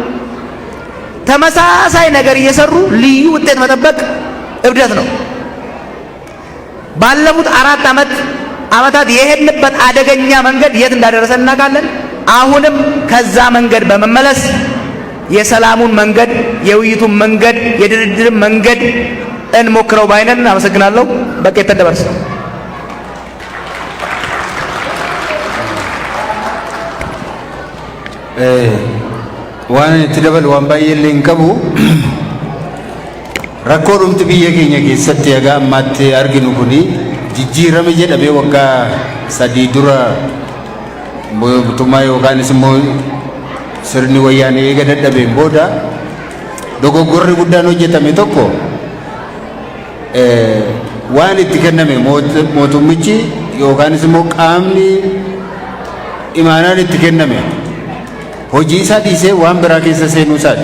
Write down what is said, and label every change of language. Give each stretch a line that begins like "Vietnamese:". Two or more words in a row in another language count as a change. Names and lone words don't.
Amharic: ተመሳሳይ ነገር እየሰሩ ልዩ ውጤት መጠበቅ እብደት ነው። ባለፉት 4 ዓመታት የሄድንበት አደገኛ መንገድ የት እንዳደረሰ እናውቃለን። አሁንም ከዛ መንገድ በመመለስ የሰላሙን መንገድ፣ የውይይቱን መንገድ፣ የድርድርን መንገድ እንሞክረው ባይነን። አመሰግናለሁ። በቃ የተደበርስ
Oromo: waan itti dabalu waan baay'ee illee hin qabu. Rakkoo dhumti biyya keenya keessatti egaa ammaatti arginu kuni jijjiirame jedhamee waggaa 3 dura mootummaa yookaanis immoo sirni wayyaanee eega dadhabeen booda dogoggorri guddaan hojjetame tokko waan itti kenname mootummichi yookaanis immoo qaamni imaanaan itti kenname hojii isaa dhiisee waan biraa keessa seenuu isaati.